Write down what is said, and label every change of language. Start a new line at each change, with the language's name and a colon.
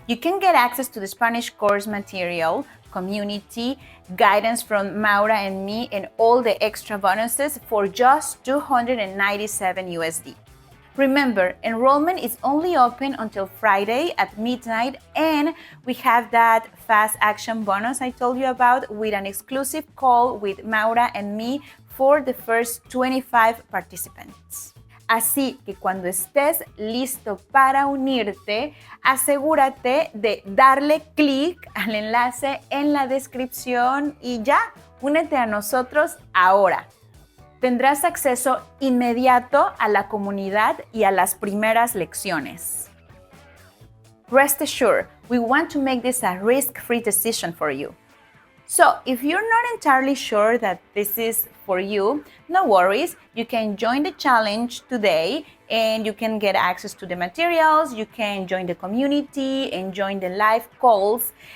English: You can get access to the Spanish course material, community, guidance from Maura and me, and all the extra bonuses for just $297 USD. Remember, enrollment is only open until Friday at midnight, and we have that fast action bonus I told you about with an exclusive call with Maura and me for the first 25 participants.
Spanish: Así que cuando estés listo para unirte, asegúrate de darle clic al enlace en la descripción y ya, únete a nosotros ahora. Tendrás acceso inmediato a la comunidad y a las primeras lecciones.
English: Rest assured, we want to make this a risk-free decision for you. So, if you're not entirely sure that this is for you, no worries. You can join the challenge today and you can get access to the materials, you can join the community and join the live calls.